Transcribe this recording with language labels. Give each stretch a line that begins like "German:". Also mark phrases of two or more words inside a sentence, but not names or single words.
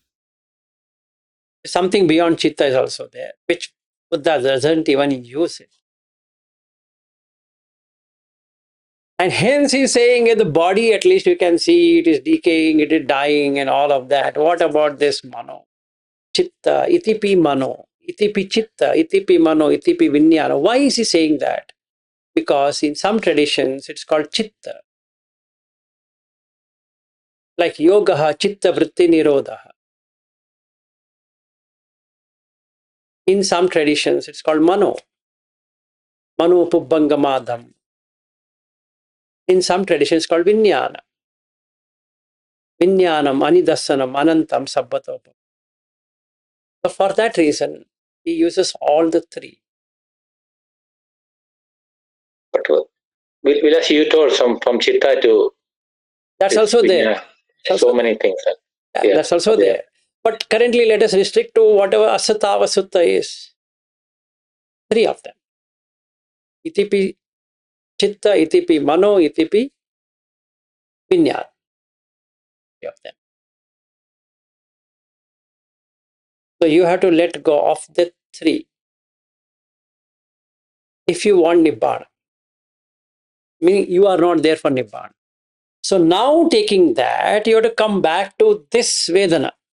English: Something beyond chitta is also there, which Buddha doesn't even use it. And hence he's saying the body, at least you can see it is decaying, it is dying and all of that. What about this mano?
Pali: Chitta, itipi mano, itipi chitta, itipi mano, itipi vijnana.
English: Why is he saying that? Because in some traditions it's called chitta.
Sanskrit: Like yogaha chitta vritti nirodha.
English: In some traditions it's called mano.
Pali: Mano pubbangamaadham.
English: In some traditions it's called vijnana.
Pali: Vijnanam, anidasanam, anantam, sabbatopa.
English: So for that reason, he uses all the three. But Vilas, you told from chitta to That's also there. So many things. Yeah, that's also there. But currently, let us restrict to whatever asatava sutta is. Three of them.
Pali: Itipi chitta, itipi mano, itipi vijnana.
English: Three of them. So you have to let go of the three. If you want nibbana, meaning you are not there for nibbana. So now taking that, you have to come back to this Vedana.